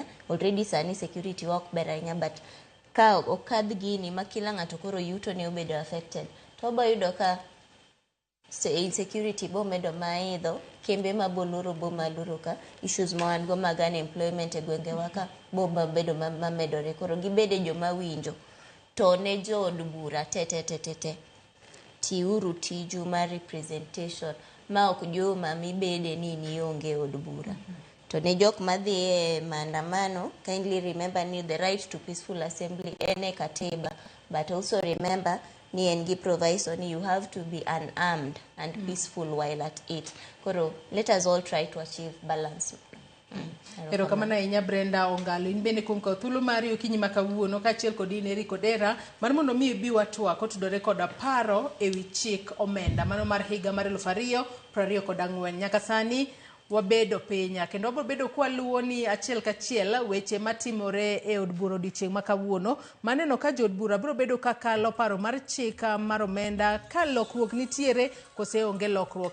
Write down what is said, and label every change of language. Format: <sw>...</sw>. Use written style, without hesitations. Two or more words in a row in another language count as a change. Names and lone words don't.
<luo>Already sani security ok ber ahinya but ka okadh gini ma kila ng'ato koro yuto ne obedo affected to wabo yudo ka insecurity bo medo maidho kembe maboluro bo maluro ka issues ma wan go mag unemployment e gwenge waka bo bedo mamedore koro gibede joma winjo to ne jood bura te tiuru tiju mar representation ma ok joma mibede ni nionge od bura. To ne jok madhi e maandamano,</luo> <en>kindly remember ni the right to peaceful assembly</en> <luo>ene katiba,</luo> <en>but also remember</en> <luo>ni en gi</luo> <en>proviso ni you have to be unarmed and peaceful while at it. Koro let us all try to achieve balance.</en> <luo>Erokamano ahinya Brenda Ongalo. In bende kuom thuolo mari okinyi makawuono kaachiel kod in Eric Odera mar mondo mi bi watwak otudore kod paro ewi chik omenda mano mar higa mar 2024 nyaka sani wabedo penya kendo wabro bedo kwaluwo ni achiel kachiel weche matimore e od bura odiochieng' makawuono maneno ka jood bura bro bedo kakalo paro mar chika mar omenda ka lokruok nitiere kose onge lokruok.</luo>